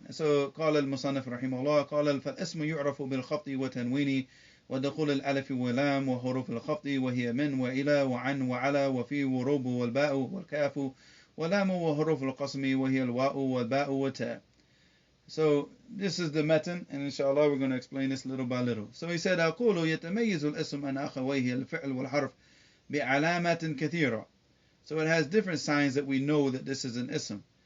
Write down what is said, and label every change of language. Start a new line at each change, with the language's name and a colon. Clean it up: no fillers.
English: So
Arabic: قال المصنف رحمه الله قال فالاسم يعرف بالخفض وتنوين ودخول الألف واللام وحروف الخفض وهي من وإلى وعن وعلى وفي ورب والباء والكاف ولام وحروف القسم وهي الواء والباء والتاء.
English: So this is the matan, and inshallah we're going to explain this little by little. So he said
Arabic: أقول يتميز الاسم عن أخويه الفعل والحرف بعلامات كثيرة.
English: So it has different signs that we know that this is an ism.